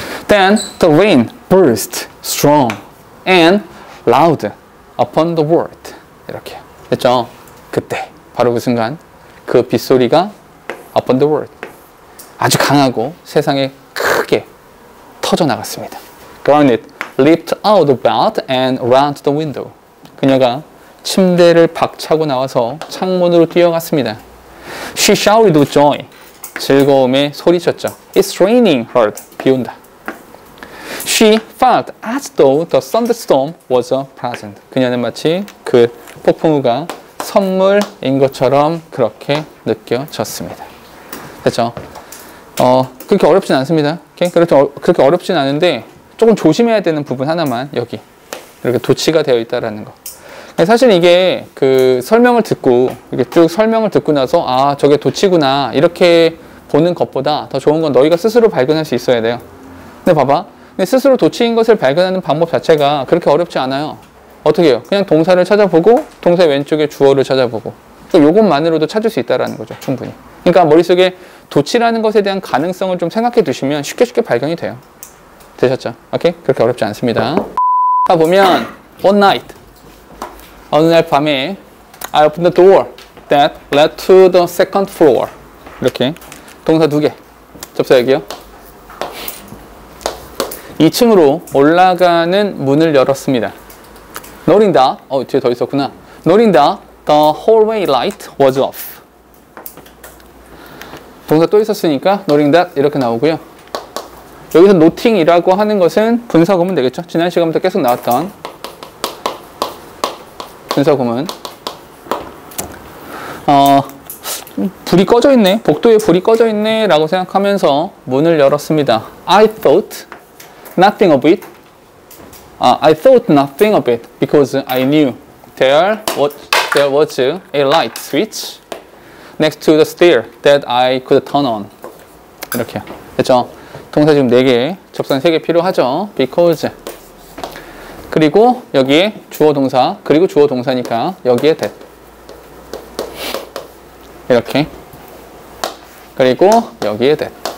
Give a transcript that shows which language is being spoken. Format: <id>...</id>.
<en>Then the rain burst strong and loud upon the world.</en> <ko>이렇게 됐죠? 그때 바로 그 순간 그 빗소리가</ko> <en>upon the world</en> <ko>아주 강하고 세상에 크게 터져나갔습니다.</ko> <en>Garnet leaped out of bed and ran to the window.</en> <ko>그녀가 침대를 박차고 나와서 창문으로 뛰어갔습니다.</ko> <en>She shouted with joy.</en> <ko>즐거움에 소리쳤죠.</ko> <en>It's raining hard.</en> <ko>비 온다.</ko> <en>She felt as though the thunderstorm was a present.</en> <ko>그녀는 마치 그 폭풍우가 선물인 것처럼 그렇게 느껴졌습니다. 됐죠? 그렇게 어렵진 않습니다. 그렇게 어렵진 않은데 조금 조심해야 되는 부분 하나만 여기 이렇게 도치가 되어 있다라는 거. 사실 이게 그 설명을 듣고 이렇게 쭉 설명을 듣고 나서 아 저게 도치구나 이렇게 보는 것보다 더 좋은 건 너희가 스스로 발견할 수 있어야 돼요. 근데 봐봐. 근데 스스로 도치인 것을 발견하는 방법 자체가 그렇게 어렵지 않아요. 어떻게 해요? 그냥 동사를 찾아보고 동사 왼쪽에 주어를 찾아보고 요것만으로도 찾을 수 있다는 거죠. 충분히. 그러니까 머릿속에 도치라는 것에 대한 가능성을 좀 생각해 두시면 쉽게 발견이 돼요. 되셨죠? 오케이? 그렇게 어렵지 않습니다. 자 보면</ko> <en>one night</en> <ko>어느 날 밤에</ko> <en>I opened the door that led to the second floor.</en> <ko>이렇게 동사 2개 접사역이요. 2층으로 올라가는 문을 열었습니다.</ko> <en>Noting that,</en> <ko>뒤에 더 있었구나.</ko> <en>Noting that the hallway light was off.</en> <ko>동사 또 있었으니까</ko> <en>noting that</en> <ko>이렇게 나오고요. 여기서 noting이라고 하는 것은 분사구문 되겠죠. 지난 시간부터 계속 나왔던 분사구문. 불이 꺼져 있네. 복도에 불이 꺼져 있네 라고 생각하면서 문을 열었습니다.</ko> <en>I thought nothing of it. I thought nothing of it because I knew there was a light switch next to the stair that I could turn on.</en> <ko>이렇게요. 됐죠? 동사 지금 4개, 접선 3개 필요하죠? Because. 그리고 여기에 주어 동사, 그리고 주어 동사니까 여기에 that. 이렇게. 그리고 여기에 that.</ko>